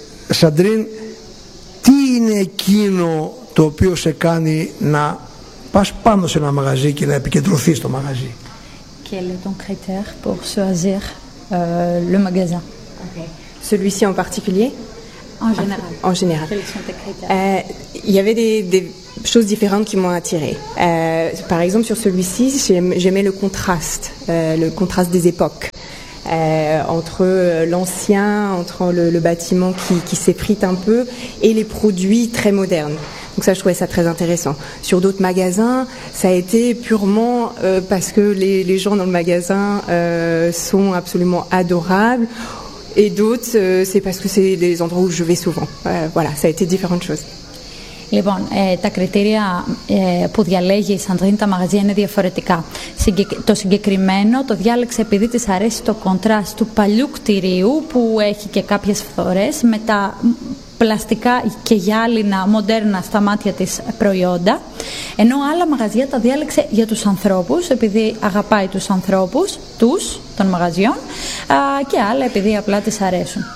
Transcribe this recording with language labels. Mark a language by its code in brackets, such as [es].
[el] Σαντρίν, τι είναι εκείνο το οποίο σε κάνει να πας πάνω σε ένα μαγαζί και να επικεντρωθείς στο μαγαζί? [fr] Quel est ton critère pour choisir le magasin? Celui-ci en particulier? En général. En général. Quels sont tes critères? Il y avait des choses différentes qui m'ont attirée. Par exemple, sur celui-ci, j'aimais le contraste des époques. Entre l'ancien, entre le bâtiment qui s'effrite un peu, et les produits très modernes. Donc ça, je trouvais ça très intéressant. Sur d'autres magasins, ça a été purement parce que les gens dans le magasin sont absolument adorables. Et d'autres, c'est parce que c'est les endroits où je vais souvent. Voilà, ça a été différentes choses. [el] Λοιπόν, τα κριτήρια που διαλέγει η Σαντρίν τα μαγαζιά είναι διαφορετικά. Το συγκεκριμένο το διάλεξε επειδή της αρέσει το κοντράστ του παλιού κτηρίου που έχει και κάποιες φθορές με τα πλαστικά και γυάλινα μοντέρνα στα μάτια της προϊόντα, ενώ άλλα μαγαζιά τα διάλεξε για τους ανθρώπους επειδή αγαπάει τους ανθρώπους τους, των μαγαζιών, και άλλα επειδή απλά της αρέσουν.